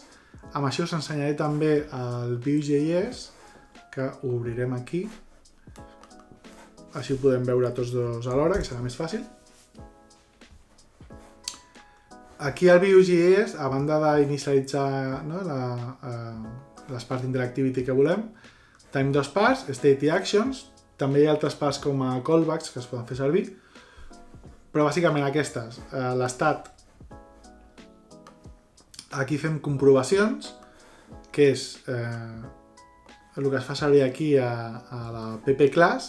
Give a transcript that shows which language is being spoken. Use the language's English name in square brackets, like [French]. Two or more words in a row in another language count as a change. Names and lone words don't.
[Catalan] Amb això us ensenyaré també el Vue.js, que ho obrirem aquí. Així ho podem veure tots 2 alhora, que serà més fàcil. Aquí al Vue.js, a banda d'inicialitzar les parts d'interactivity que volem, tenim 2 parts, state i actions. També hi ha altres parts com a callbacks que es poden fer servir, però bàsicament aquestes, l'estat. Aquí fem comprovacions, que és el que es fa servir aquí a la ppclass.